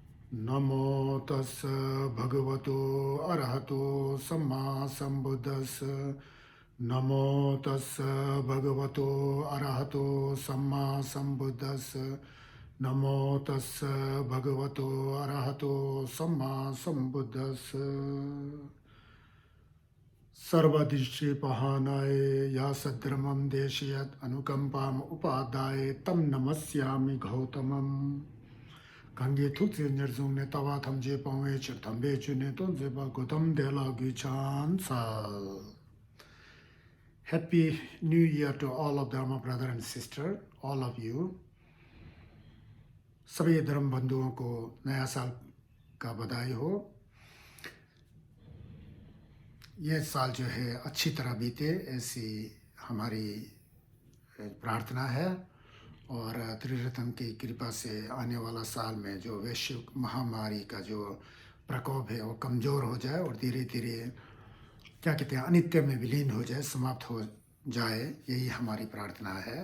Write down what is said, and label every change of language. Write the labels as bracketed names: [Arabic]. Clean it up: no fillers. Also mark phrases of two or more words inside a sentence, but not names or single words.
[Pali] नमो तस् भगवतो अरहतो सम्मा सम्बुद्धस् नमो तस् भगवतो अरहतो सम्मा सम्बुद्धस् नमो तस् भगवतो अरहतो सम्मा सम्बुद्धस् सर्वदृष्टिपहानाय या सद्धर्मं देशयत् अनुकंपाम् उपादाय तम नमस्यामि गौतमम् [Tibetan] གང་གིས་ ཐུགས་བརྩེ་ ཉེར་བཟུང་ ནས་ ལྟ་བ་ ཐམས་ཅད་ སྤང་བའི་ ཕྱིར་ དམ་པའི་ ཆོས་ནི་ སྟོན་མཛད་པ་ གཽ་ཏམ་ དེ་ལ་ ཕྱག་འཚལ་ལོ. [English] Happy New Year to all of Dharma brother and sister, all of you. [Hindi] सभी धर्म बंधुओं को नया साल का बधाई हो। ये साल जो है अच्छी तरह बीते ऐसी हमारी प्रार्थना है और त्रिरत्न की कृपा से आने वाला साल में जो वैश्विक महामारी का जो प्रकोप है वो कमज़ोर हो जाए और धीरे धीरे क्या कहते हैं अनित्य में विलीन हो जाए, समाप्त हो जाए, यही हमारी प्रार्थना है।